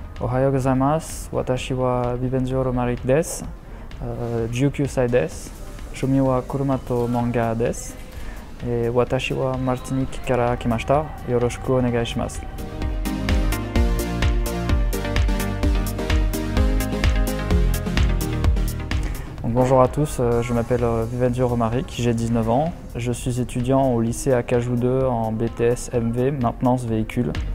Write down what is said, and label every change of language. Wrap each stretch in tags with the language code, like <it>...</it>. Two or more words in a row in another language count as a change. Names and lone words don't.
<ja>Ohayou gozaimasu. Watashi wa Vivenzio Romaric desu. 19 歳です。趣味は車と漫画です。私はマルティニックから来ました。よろしくお願いします。</ja> <fr>Bonjour à tous, je m'appelle Vivenzio Romaric, j'ai 19 ans. Je suis étudiant au lycée Acajou 2 en BTS MV, maintenance véhicule.</fr>